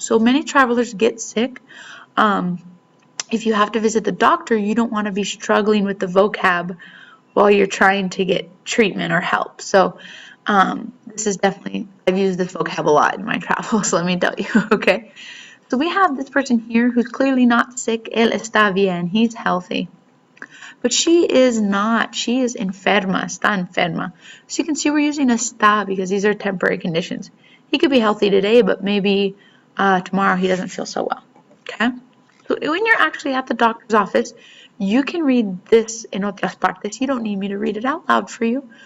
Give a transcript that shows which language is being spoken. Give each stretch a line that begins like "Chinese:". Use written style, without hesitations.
English: So many travelers get sick. If you have to visit the doctor, you don't want to be struggling with the vocab while you're trying to get treatment or help. So this is definitely, I've used this vocab a lot in my travels, let me tell you, okay? So we have this person here who's clearly not sick.
Spanish: Él está bien,
English: he's healthy. But she is not, she is
Spanish: enferma, está enferma.
English: So you can see we're using está because these are temporary conditions. He could be healthy today, but maybe tomorrow he doesn't feel so well, okay? So when you're actually at the doctor's office, you can read this in
Spanish: otras partes.
English: You don't need me to read it out loud for you.